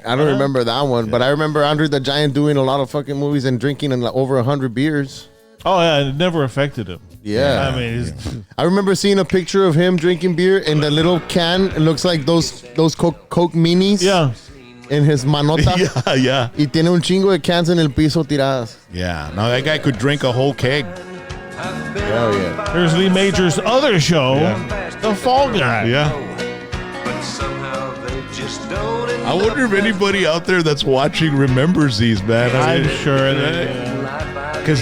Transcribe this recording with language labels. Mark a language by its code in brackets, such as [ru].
[en] I don't remember that one, but I remember Andre the Giant doing a lot of fucking movies and drinking over 100 beers. Oh yeah, it never affected him. Yeah. I mean, it's, I remember seeing a picture of him drinking beer in the little can. It looks like those Coke minis. yeah. In his manota. Yeah, yeah, [es] Y tiene un chingo de cans en el piso tiradas. [en] yeah. Now that guy could drink a whole keg. Hell yeah. Here's Lee Major's other show, The Fall Guy. Yeah. But somehow they just don't. I wonder if anybody out there that's watching remembers these, man. I'm sure that